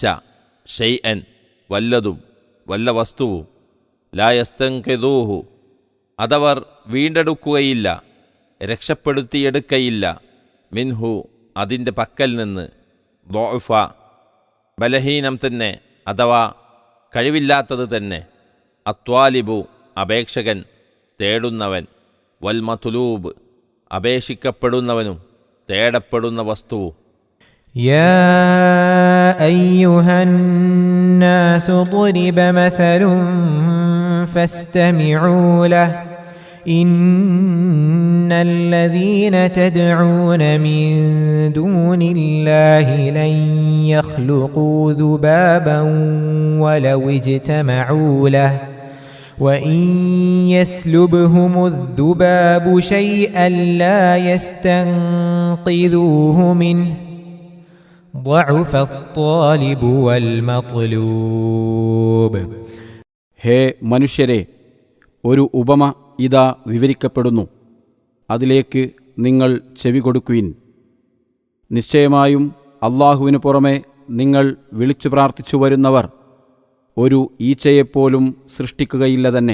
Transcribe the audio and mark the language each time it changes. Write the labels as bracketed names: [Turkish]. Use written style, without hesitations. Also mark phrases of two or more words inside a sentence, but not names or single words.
[Malayalam] ഷൈഅൻ വല്ലതും, വല്ല വസ്തുവും, [Arabic] لا يستنقذوه [Malayalam] അതവർ വീണ്ടെടുക്കുകയില്ല, രക്ഷപ്പെടുത്തിയെടുക്കയില്ല, മിൻഹു അതിൻ്റെ പക്കൽ നിന്ന്, ദുഅഫ ബലഹീനം തന്നെ അഥവാ കഴിവില്ലാത്തത് തന്നെ, അത്വാലിബു അപേക്ഷകൻ, തേടുന്നവൻ, [Arabic] والمطلوب [Malayalam] അപേക്ഷിക്കപ്പെടുന്നവനും തേടപ്പെടുന്ന വസ്തുവും. [Arabic] يا أيها الناس ضرب مثل فاستمعوا له إن الذين تدعون من دون الله لن يخلقوا ذبابا ولو اجتمعوا له وإن يسلبهم الذباب شيئا لا يستنقذوه منه ضعف الطالب والمطلوب. [Malayalam] ഹേ മനുഷ്യരെ, ഒരു ഉപമ ഇതാ വിവരിക്കപ്പെടുന്നു, അതിലേക്ക് നിങ്ങൾ ചെവി കൊടുക്കുവിൻ. നിശ്ചയമായും അല്ലാഹുവിനു പുറമെ നിങ്ങൾ വിളിച്ചു പ്രാർത്ഥിച്ചു വരുന്നവർ ഒരു ഈച്ചയെപ്പോലും സൃഷ്ടിക്കുകയില്ല തന്നെ.